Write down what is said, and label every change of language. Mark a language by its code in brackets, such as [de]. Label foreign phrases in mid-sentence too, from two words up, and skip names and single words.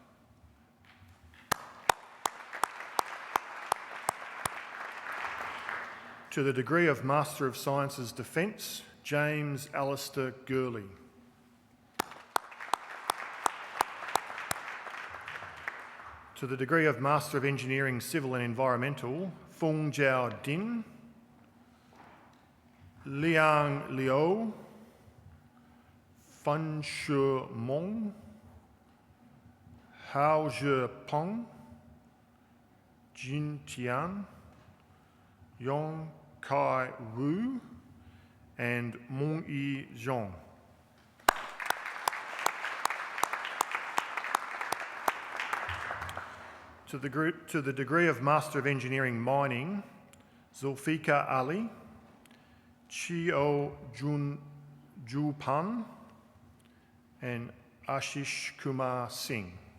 [en] To the degree of Master of Sciences Defence, James Alistair Gurley. To the degree of Master of Engineering Civil and Environmental, Feng Jiao Din. Liang Liu. Fan Shu Mong. Hao Zhe Peng. Jin Tian. Yong Kai Wu and Mong Yi Zhong. To the degree of Master of Engineering Mining, Zulfika Ali, Chio Jun Ju Pan, and Ashish Kumar Singh.